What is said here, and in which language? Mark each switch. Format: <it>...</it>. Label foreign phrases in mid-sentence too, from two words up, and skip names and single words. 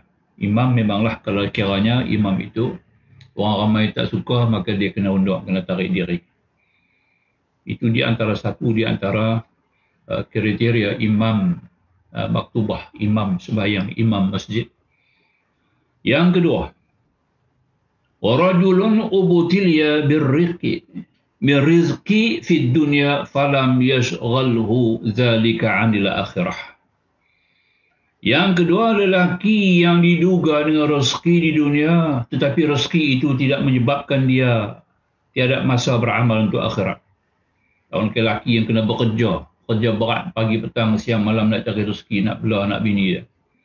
<ms>Imam memanglah, kalau kiranya imam itu orang ramai tak suka, maka dia kena undur, kena tarik diri. Itu di antara kriteria imam maktubah, imam sembahyang, imam masjid. Yang kedua,</ms> <ar>ورجل ابتلي بالرزق في الدنيا فلم يشغله ذلك عن الآخرة.</ar> <ms>Yang kedua, lelaki yang diduga dengan rezeki di dunia, tetapi rezeki itu tidak menyebabkan dia tiada masa beramal untuk akhirat. Orang lelaki yang kena bekerja, kerja berat pagi, petang, siang, malam nak cari rezeki, nak bela anak bini dia.</ms>